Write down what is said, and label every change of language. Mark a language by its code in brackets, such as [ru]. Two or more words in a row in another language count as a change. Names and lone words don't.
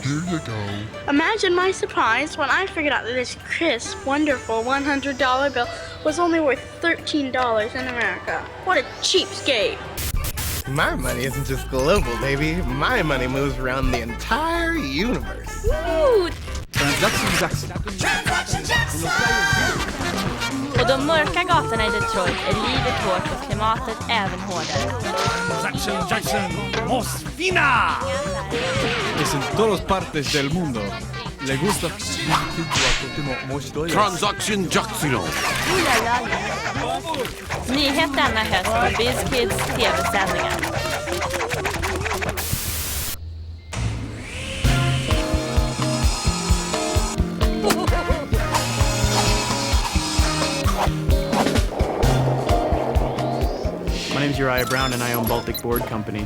[en] Here you go. Imagine my surprise when I figured out that this crisp, wonderful $100 bill was only worth $13 in America. What a cheapskate. My money isn't just global, baby. My money moves around the entire universe. Woo! [sv] På de mörka gatorna i Detroit är livet hårt och klimatet även hårdare. Jackson, Mos Fina! [es] Es en todas partes del mundo. Le gusta? [en] Transaction Jackson. [sv] Nyhet denna höst på Biz Kids TV-sändningar. [en] My name's Uriah Brown and I own Baltic Board Company.